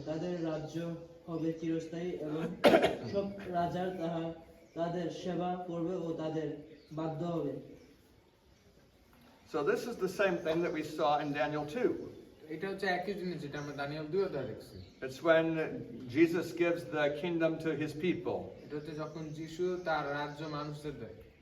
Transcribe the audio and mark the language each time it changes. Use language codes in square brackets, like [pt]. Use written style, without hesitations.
[bn] তাদের রাজ্য হবে চিরস্থায়ী এবং সব রাজার তাদের সেবা করবে ও তাদের বাধ্য হবে। [en] So this is the same thing that we saw in Daniel 2. [bn] এটা হচ্ছে একই জিনিস যেটা আমরা দানিয়েল 2 অধ্যায়ে দেখছি [en] It's when Jesus gives the kingdom to his people. [bn] এটা হচ্ছে যখন যিশু তার রাজ্য মানুষদের দেয়